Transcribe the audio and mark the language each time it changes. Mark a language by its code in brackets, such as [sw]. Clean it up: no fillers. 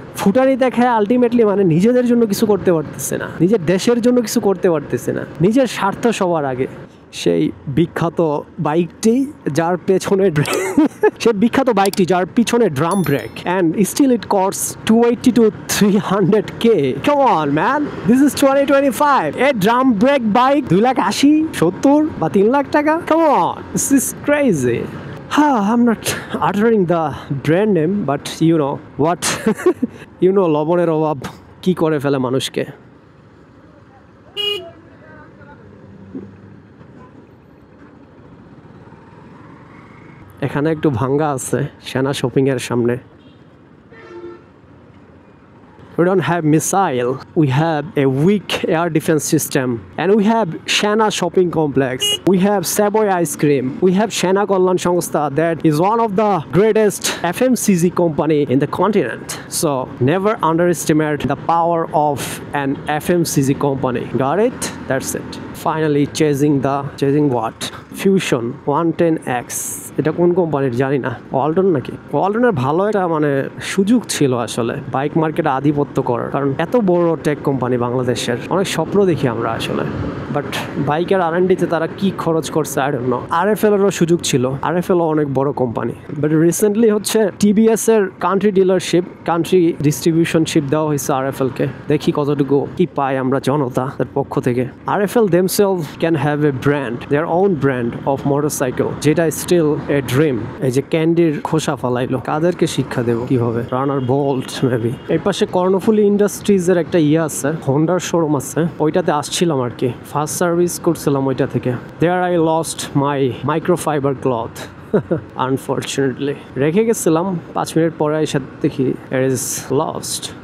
[bn] ফুটানি দেখে আলটিমেটলি মানে নিজেদের জন্য কিছু করতে পারতেছে না, নিজের দেশের জন্য কিছু করতে পারতেছে না, নিজের স্বার্থ সবার আগে। সেই বিখ্যাত বাইকটি যার পেছনে সেই বিখ্যাত বাইকটি যার পিছনে drum brake, [en] and still it costs 280 to 300k. Come on man, this is 2025. A drum brake bike 280, 70 [bn] বা 3 লাখ টাকা? [en] Come on, this is crazy. I'm not uttering the brand name, but you know what? You know [bn] লবণের অভাব কি করে ফেলে মানুষকে। এখানে একটু ভাঙ্গা আছে সেনা শপিং এর সামনে। [en] We don't have missile, we have a weak air defense system, and we have Shana shopping complex, we have Savoy ice cream, we have Shana Kalyan Sangstha that is one of the greatest FMCG company in the continent. So never underestimate the power of an FMCG company. Got it? That's it. Finally chasing what? [bn] Fusion 110X. এটা কোন কোম্পানির জানি না, ওয়ালটন নাকি? ওয়ালটনের ভালো একটা মানে সুযোগ ছিল আসলে বাইক মার্কেটে আধিপত্য করার, কারণ এত বড় টেক কোম্পানি বাংলাদেশের, অনেক স্বপ্ন দেখি আমরা আসলে। বাট বাইকের R&Dতে তারা কি খরচ করছে [en] I don't know. [bn] RFL এরও সুযোগ ছিল, RFL অনেক বড় কোম্পানি। বাট রিসেন্টলি হচ্ছে TBS এর কান্ট্রি ডিলারশিপ, কান্ট্রি ডিস্ট্রিবিউশনশিপ দেওয়া হয়েছে RFL কে। দেখি কতটুকু কি পাই আমরা জনতা তার পক্ষ থেকে। [en] RFL themselves can have a brand, their own brand of motorcycle, যেটা still a dream. [bn] এই যে ক্যান্ডির খোসা ফালাইলো, কাদেরকে শিক্ষা দেবো কিভাবে? রানার বোল্ট মেবি। এই পাশে কর্ণফুলী ইন্ডাস্ট্রিজ এর একটা ইয়ে আছে, হোন্ডার শোরুম আছে, ওইটাতে আসছিলাম আর কি, ফার্স্ট সার্ভিস করছিলাম ওইটা থেকে। [en] There I lost my microfiber cloth unfortunately. [bn] রেখে গেছিলাম, 5 মিনিট পরে এসে দেখি [en] It is lost.